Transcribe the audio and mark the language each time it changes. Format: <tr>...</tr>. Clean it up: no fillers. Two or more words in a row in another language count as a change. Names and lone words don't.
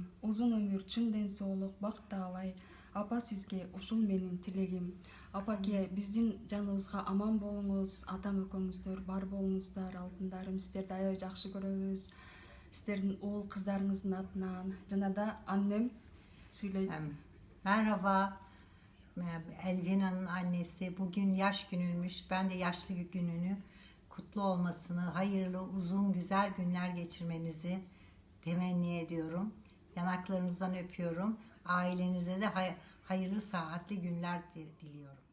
<ky>Узун өмүр, чын ден соолук, бак таалай. Апа сизге ушул менин тилегим. Апаке, биздин жаныбызга аман болуңуз, атам экөөңүздөр бар болуңуздар, алтындарым. Сиздерди аябай жакшы көрөбүз. Сиздердин уул кыздарыңыздын атынан жана да аннем сүйлөйт.</ky> <tr>Merhaba, Elvina'nın annesi. Bugün yaş günüymüş. Ben de yaşlı gününü kutlu olmasını, hayırlı, uzun, güzel günler geçirmenizi temenni ediyorum. Yanaklarınızdan öpüyorum. Ailenize de hayırlı, sıhhatli günler diliyorum.</tr>